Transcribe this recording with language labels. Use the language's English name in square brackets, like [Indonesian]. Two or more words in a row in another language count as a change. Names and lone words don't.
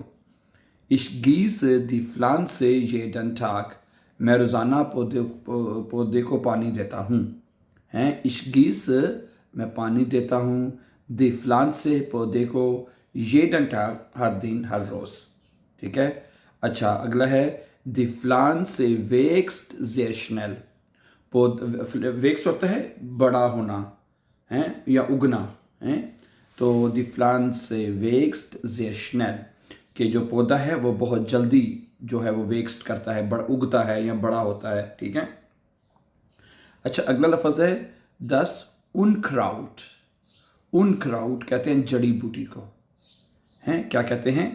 [German] Ich gieße die Pflanze jeden Tag, [Urdu] میں روزانہ پودے کو پانی دیتا ہوں، ہیں. [German] ich gieße, [Urdu] میں پانی دیتا ہوں, [German] die Pflanze, [Urdu] پودے کو, [German] jeden Tag, [Urdu] ہر دن، ہر روز، ٹھیک ہے. اچھا، اگلا ہے [German] die Pflanze wächst sehr schnell, [Urdu] ویکس ہوتا ہے بڑا ہونا، ہے یا اگنا، ہے. [German] तो die Pflanze wächst sehr schnell, [Urdu] کہ جو پودا ہے وہ بہت جلدی جو ہے وہ ویکسٹ کرتا ہے، اگتا ہے یا بڑا ہوتا ہے، ٹھیک ہے, ठीक है। اچھا، اگلا لفظ ہے [German] das Unkraut, [Urdu] انکراؤٹ کہتے ہیں جڑی بوٹی کو، ہیں، کیا کہتے ہیں?